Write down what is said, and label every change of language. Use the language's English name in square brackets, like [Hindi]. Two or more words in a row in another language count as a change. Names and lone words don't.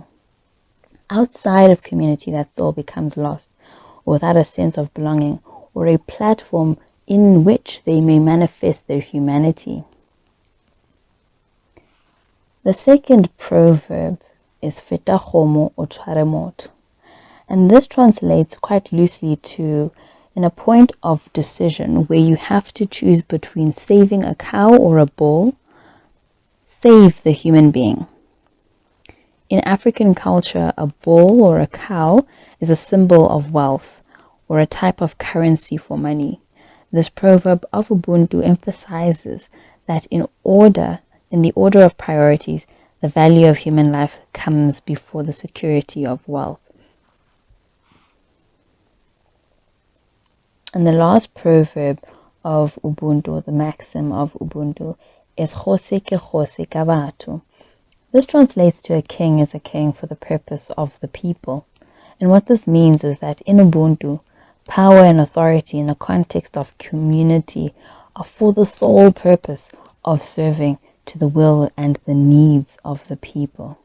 [English] Outside of community, that soul becomes lost without a sense of belonging or a platform in which they may manifest their humanity. The second proverb is [Tswana] feta kgomo o tshware motho, [English] and this translates quite loosely to in a point of decision where you have to choose between saving a cow or a bull. Save the human being. In African culture, a bull or a cow is a symbol of wealth or a type of currency for money. This proverb of Ubuntu emphasizes that in the order of priorities, the value of human life comes before the security of wealth. And the last proverb of Ubuntu, or the maxim of Ubuntu, is [Tswana] kgosi ke kgosi ka batho. [English] This translates to a king is a king for the purpose of the people. And what this means is that in Ubuntu, power and authority in the context of community are for the sole purpose of serving to the will and the needs of the people.